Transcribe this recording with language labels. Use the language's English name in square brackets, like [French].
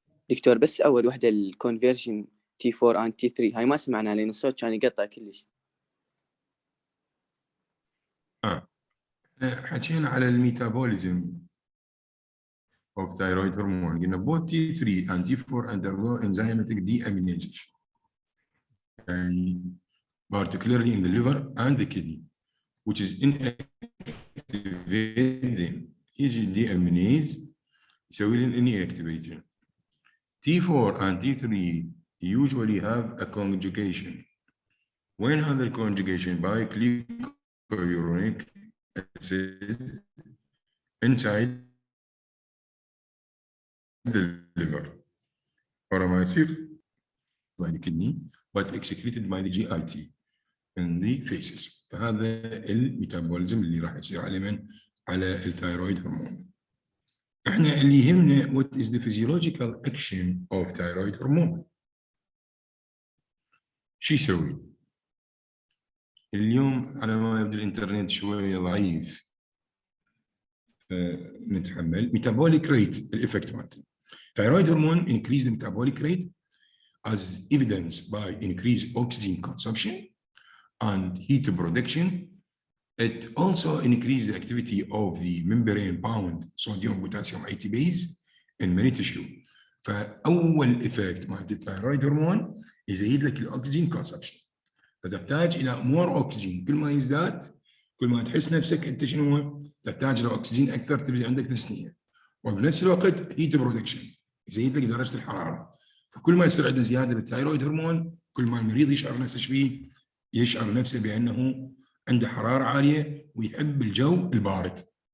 [Arabic] دكتور بس أول وحدة الكونفرجن T4 and T3 هاي ما سمعناها لأن الصوت كان يقطع كلش. حكينا على الميتابوليزم [English] of thyroid hormone. [Arabic] قلنا [English] both T3 and T4 undergo enzymatic deamination. [Arabic] يعني [English] particularly in the liver and the kidney, which is inactivate them. [Arabic] يجي deaminase يسوي لنا inactivation. [English] T4 and T3 usually have a conjugation. When under conjugation by glycuronic acid inside the liver, or [Arabic] ما يصير [English] by the kidney, but excreted by the GIT in the feces. [Arabic] فهذا الميتابوليزم اللي راح يصير على من؟ على الثايرويد هرمون. احنا اللي يهمنا [English] what is the physiological action of thyroid hormone. [Arabic] شو يسوي؟ اليوم على ما يبدو الانترنت شويه ضعيف نتحمل. [English] metabolic rate [Arabic] الافكت مالته. [English] thyroid hormone increase the metabolic rate as evidenced by increased oxygen consumption and heat production. It also increases the activity of the membrane-bound sodium potassium ATPase in many tissue. [Arabic] فأول effect مال الثايرويد هرمون يزيد لك الأكسجين consumption. فتحتاج إلى [English] more oxygen. [Arabic] كل ما يزداد كل ما تحس نفسك أنت شنو تحتاج إلى أكسجين أكثر تبدأ عندك تسنية. وبنفس الوقت [English] heat production [Arabic] يزيد لك درجة الحرارة. فكل ما يصير عندنا زيادة بالثايرويد هرمون كل ما المريض يشعر نفسه شبيه يشعر نفسه بأنه عنده حرارة عالية ويحب الجو البارد.